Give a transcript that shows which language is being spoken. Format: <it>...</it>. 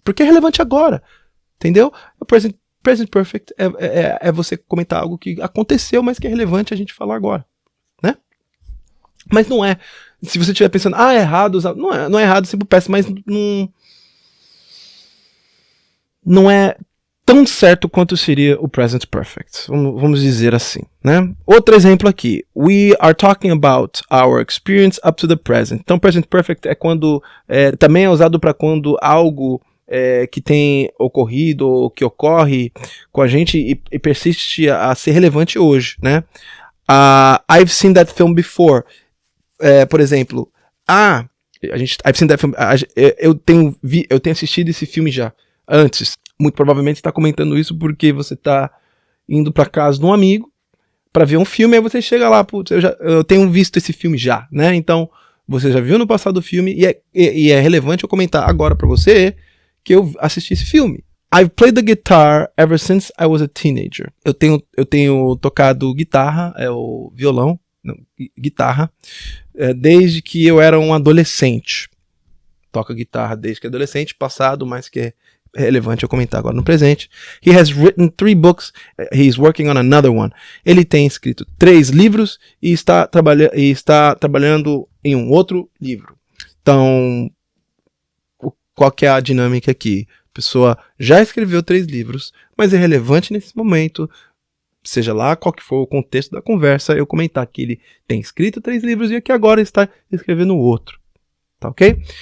<pt>Porque é relevante agora. Entendeu? O present perfect é você comentar algo que aconteceu, mas que é relevante a gente falar agora, né? Mas não é. Se você estiver pensando, é errado usar... Não é errado simple past, mas não é tão certo quanto seria o present perfect. Vamos dizer assim, né? Outro exemplo aqui.</pt> <en>We are talking about our experience up to the present.</en> <pt>Então, present perfect é quando... também é usado para quando algo... que tem ocorrido ou que ocorre com a gente e persiste a ser relevante hoje, né?</pt> <en>I've seen that film before.</en> <pt>Por exemplo,</pt> <en>I've seen that film.</en> <pt>Eu tenho assistido esse filme já antes. Muito provavelmente você está comentando isso porque você está indo para casa de um amigo para ver um filme, aí você chega lá, putz, eu tenho visto esse filme já, né? Então você já viu no passado o filme e é relevante eu comentar agora para você que eu assisti esse filme.</pt> <en>I've played the guitar ever since I was a teenager.</en> <pt>Eu tenho tocado guitarra, o violão, não, guitarra, desde que eu era um adolescente. Toca guitarra desde que adolescente, passado, mas que é relevante eu comentar agora no presente.</pt> <en>He has written 3 books, he's working on another one.</en> <pt>Ele tem escrito 3 livros e está trabalhando em um outro livro. Então, qual que é a dinâmica aqui? A pessoa já escreveu 3 livros, mas é relevante nesse momento, seja lá qual que for o contexto da conversa, eu comentar que ele tem escrito 3 livros e que agora está escrevendo outro. Tá ok?</pt>